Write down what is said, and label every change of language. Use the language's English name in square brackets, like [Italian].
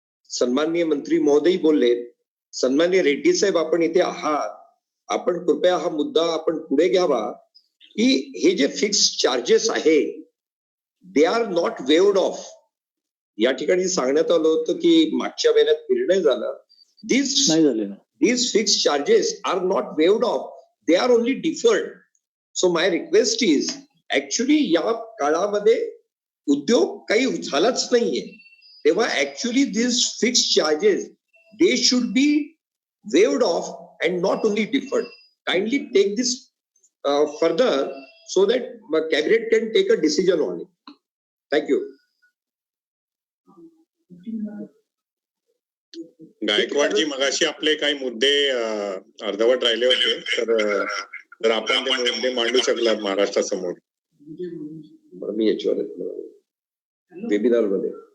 [Marathi] सन्माननीय मंत्री महोदय बोलले, सन्माननीय रेड्डी साहेब आपण इथे आहात, आपण कृपया हा मुद्दा आपण पुढे घ्यावा की हे जे फिक्स चार्जेस आहे [English] They are not waived off. [Marathi] या ठिकाणी सांगण्यात आलं होतं की मागच्या महिन्यात निर्णय झाला दिस नाही झाले ना. [English] these fixed charges are not waived off, they are only deferred. So my request is actually [Marathi] या काळामध्ये उद्योग काही झालाच नाहीये, तेव्हा [English] actually these fixed charges they should be waived off and not only deferred. Kindly take this further so that cabinet can take a decision on it. Thank you. [Marathi] गायकवाडजी, मगाशी आपले काही मुद्दे अर्धवट राहिले होते, तर आपण ते मुद्दे मांडू शकलात महाराष्ट्रासमोर. मी याच्यावर वेबिनार मध्ये